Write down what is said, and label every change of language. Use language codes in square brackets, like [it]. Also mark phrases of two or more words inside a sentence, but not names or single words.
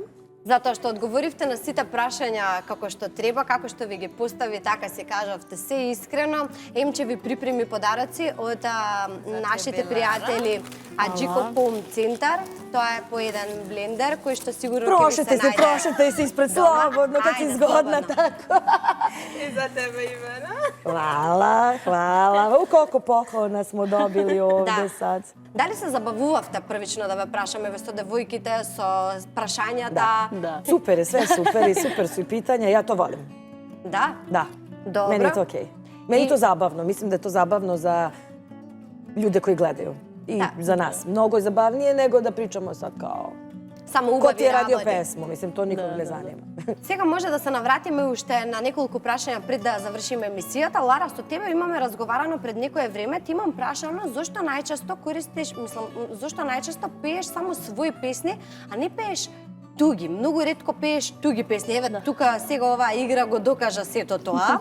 [mk] Затоа што одговоривте на сите прашања како што треба, како што ви ги постави, така се кажавте се искрено. Емче ви припреми подароци од нашите пријатели Аджико Home Центар. Тоа е по еден блендер кој што сигурно ќе ви се најде. Прошете се испред слободно, [sr] kad si [mk] Ајде, [sr] zgodna [mk] слободно. [sr] tako. [mk] И за тебе, Ивана. [sr] Hvala. Koliko poklona smo dobili ovde sad. [mk] Дали се забавувавте првично да ве прашаме ве со девојките, со прашањата? Да. [sr] Super je, sve super i super su i pitanja, ja to volim. [mk] Да? [sr] Da, Dobro. meni je to okej. Meni je to zabavno, mislim da je to zabavno za ljude koji gledaju. I Da. za nas. Mnogo je zabavnije nego da pričamo sad kao [mk] само [sr] Ko [mk] убави [sr] ti je radio [mk] работи. [sr] pesmu? Mislim, to nikog ne zanima. [mk] Сега може да се навратиме уште на неколку прашања пред да завршиме емисијата. Лара, со тебе имаме разговарано пред некое време. Ти имам прашано зошто најчесто користиш, зошто најчесто пееш само своји песни, а не пееш туги. Многу ретко пееш туги песни. Еве, тука сега оваа игра го докажа сето тоа.